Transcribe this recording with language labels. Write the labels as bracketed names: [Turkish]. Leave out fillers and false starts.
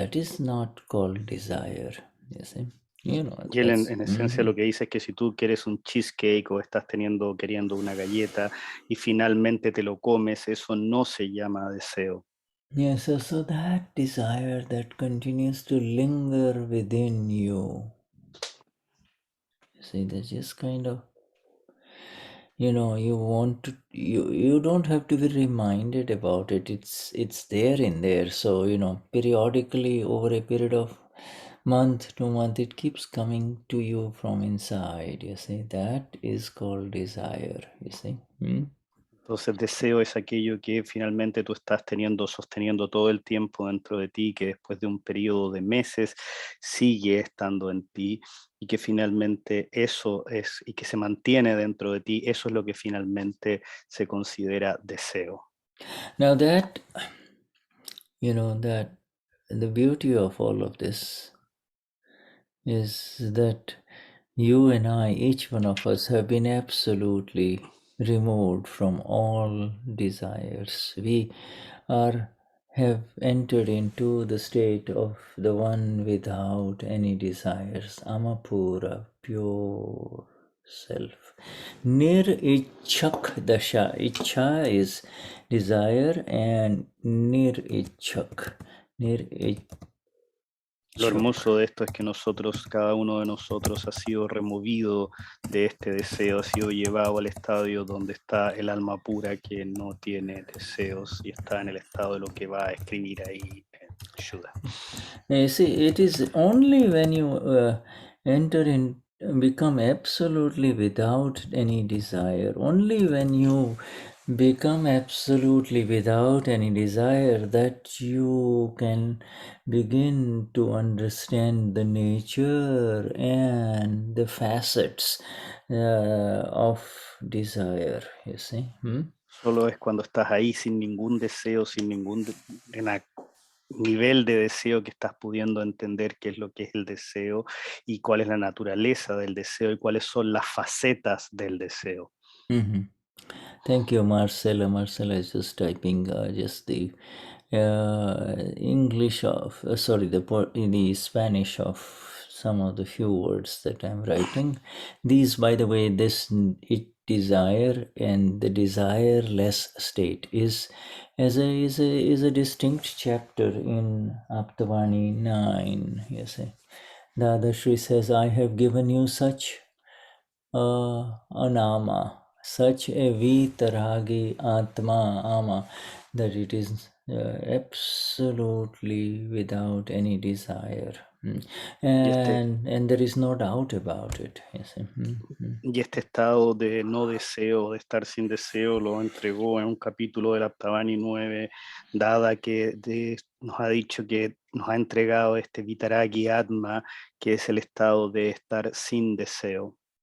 [English] That is not called desire, you see. [Spanish] Y él en esencia lo que dice es que si tú quieres un cheesecake o estás queriendo una galleta y finalmente te lo comes, eso no se llama deseo. [English] Yes, so that desire that continues to linger within you. You see, there's just kind of, you want to, you don't have to be reminded about it. It's there in there. So, periodically over a period of month to month, it keeps coming to you from inside. You see, that is called desire. You see. [Spanish] Entonces deseo es aquello que finalmente tú estás sosteniendo todo el tiempo dentro de ti, que después de un periodo de meses sigue estando en ti y que finalmente eso es, y que se mantiene dentro de ti, eso es lo que finalmente se considera deseo. [English] Now that, that the beauty of all of this is that you and I, each one of us, have been absolutely removed from all desires. We have entered into the state of the one without any desires, Amapura, pure self. Nir ichak dasha. Icha is desire and nir ichak. Nir [Spanish] Lo hermoso de esto es que cada uno de nosotros ha sido removido de este deseo, ha sido llevado al estadio donde está el alma pura que no tiene deseos y está en el estado de lo que va a escribir ahí en Shudhha. [English] See, it is only when you enter in, become absolutely without any desire, only when you become absolutely without any desire that you can begin to understand the nature and the facets of desire, you see. [Spanish] Solo es cuando estás ahí sin ningún deseo, sin ningún nivel de deseo que estás pudiendo entender qué es lo que es el deseo y cuál es la naturaleza del deseo y cuáles son las facetas del deseo. [English] Thank you, Marcela. Marcela is just typing just the English of, the Spanish of some of the few words that I'm writing. These, by the way, desire and the desireless state is a distinct chapter in Aptavani 9. You see, Dadashri says, "I have given you such anama, such a vitaragi atma ama, that it is absolutely without any desire, and there is no doubt about it." Yes. [Spanish] Y este estado de no deseo, de estar sin deseo, lo entregó en un capítulo del Aptavani 9, Dada, que nos ha dicho que nos ha entregado este Vitaragi Atma, que es el estado de estar sin deseo.